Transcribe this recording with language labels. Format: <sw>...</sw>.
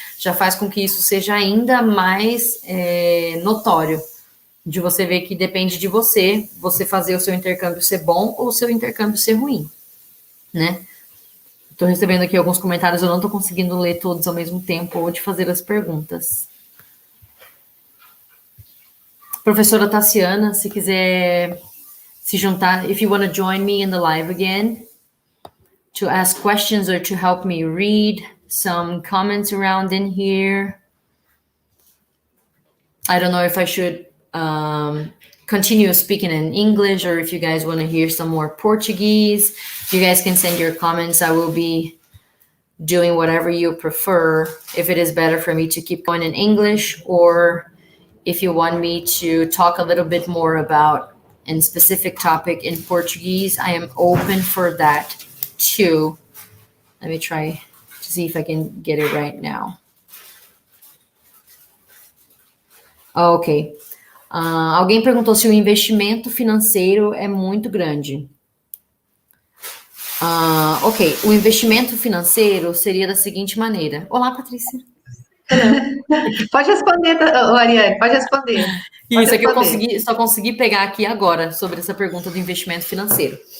<pt>Já faz com que isso seja ainda mais notório, de você ver que depende de você fazer o seu intercâmbio ser bom ou o seu intercâmbio ser ruim, né? Estou recebendo aqui alguns comentários, eu não estou conseguindo ler todos ao mesmo tempo ou de fazer as perguntas.</pt> <en>Professora Tassiana,</en> <pt>se quiser se juntar,</pt> <en>if you want to join me in the live again, to ask questions or to help me read some comments around in here. I don't know if I should continue speaking in English or if you guys want to hear some more Portuguese. You guys can send your comments. I will be doing whatever you prefer. If it is better for me to keep going in English or if you want me to talk a little bit more about a specific topic in Portuguese, I am open for that too. Let me try to see if I can get it right now. Ok.</en> <pt>Alguém perguntou se o investimento financeiro é muito grande. Ok, o investimento financeiro seria da seguinte maneira. Olá, Patrícia. Pode responder, Aryane, pode responder. Isso é que eu só consegui pegar aqui agora sobre essa pergunta do investimento financeiro.</pt>